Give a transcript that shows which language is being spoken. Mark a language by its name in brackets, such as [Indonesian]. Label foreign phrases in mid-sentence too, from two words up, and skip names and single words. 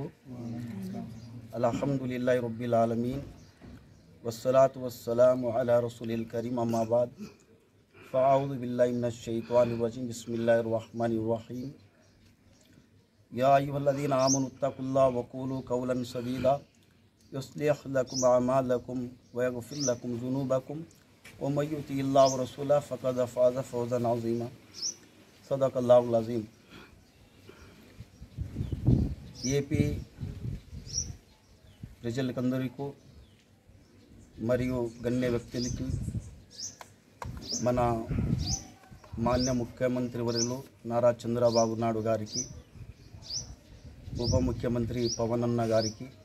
[Arabic] الحمد لله رب العالمين والصلاة والسلام على رسول الكريم أما بعد فأعوذ بالله من الشيطان الرجيم بسم الله الرحمن الرحيم. يا أيها الذين آمنوا اتقوا الله وقولوا قولا سديدا يصلح لكم أعمالكم ويغفر لكم ذنوبكم ومن يطع الله ورسوله فقد فاز فوزا عظيما. صدق الله العظيم. [Telugu] ఏపీ ప్రజలకందరికీ మరియు గణ్య వ్యక్తులకి మన మాన్య ముఖ్యమంత్రి వర్యులు నారా చంద్రబాబు నాయుడు గారికి, ఉప ముఖ్యమంత్రి పవన్ అన్న గారికి,